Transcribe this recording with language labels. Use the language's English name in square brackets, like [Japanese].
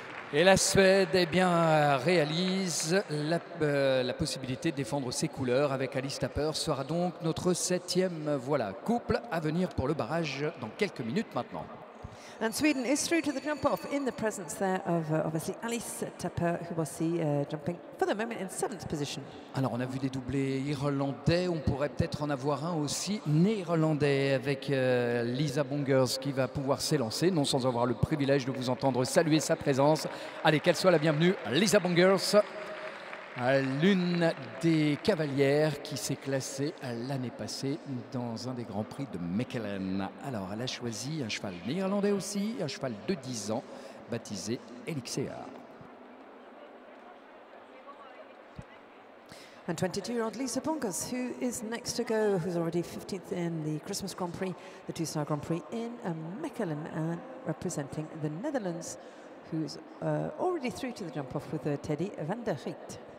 [French] Et la Suède eh bien, réalise la possibilité de défendre ses couleurs avec Alice Tapper. Sera donc notre 7e couple à venir pour le barrage dans quelques minutes maintenant. [English] And Sweden is through to the jump-off in the presence there of obviously Alice Tapper, who was jumping for the moment in 7th position. [French] Alors on a vu des doublés irlandais, on pourrait peut-être en avoir un aussi néerlandais avec Lisa Bongers qui va pouvoir s'élancer, non sans avoir le privilège de vous entendre saluer sa présence. Allez, qu'elle soit la bienvenue, Lisa Bongers, l'une des cavalières qui s'est classée l'année passée dans un des grands prix de Mechelen. Alors elle a choisi un cheval néerlandais aussi, un cheval de 10 ans baptisé Elixir. [English] And 22-year-old Lisa Bongers, who is next to go, who's already 15th in the Christmas Grand Prix, the Two-Star Grand Prix in Mechelen, and representing the Netherlands, who's already through to the jump-off with Teddy van der Riet.